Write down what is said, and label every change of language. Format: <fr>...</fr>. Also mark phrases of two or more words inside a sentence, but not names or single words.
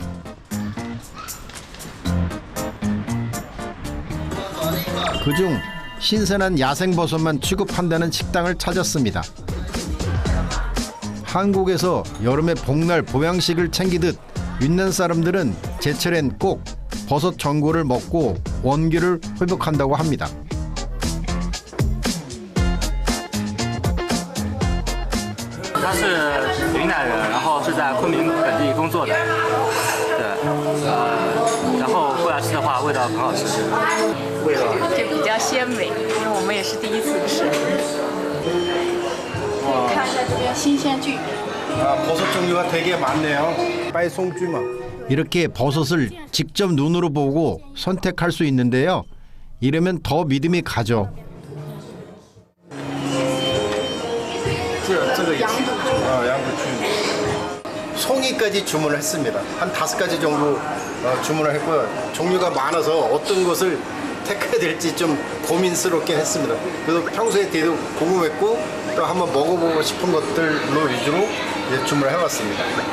<ko>그중 신선한 야생버섯만 취급한다는 식당을 찾았습니다. 한국에서 여름에 복날 보양식을 챙기듯 윈난 사람들은 제철엔 꼭 버섯 전골을 먹고 원기를 회복한다고 합니다.</ko> <zh>他是云南人，然后是在昆明本地工作的，对，然后过来吃的话，味道很好吃，味道就比较鲜美，因为我们也是第一次吃。看一下这边新鲜菌。</zh> <ko>아, 버섯 종류가 되게 많네요. 빨송주마. 이렇게 버섯을 직접 눈으로 보고 선택할 수 있는데요. 이러면 더 믿음이 가죠.</ko> <zh>这个也是 양배추.</zh> <ko>송이까지 주문을 했습니다. 한 5가지 정도 주문을 했고요. 종류가 많아서 어떤 것을 택해야 될지 좀 고민스럽게 했습니다. 그래서 평소에 되게 궁금했고 또 한번 먹어보고 싶은 것들로 위주로 이제 주문을 해왔습니다.</ko>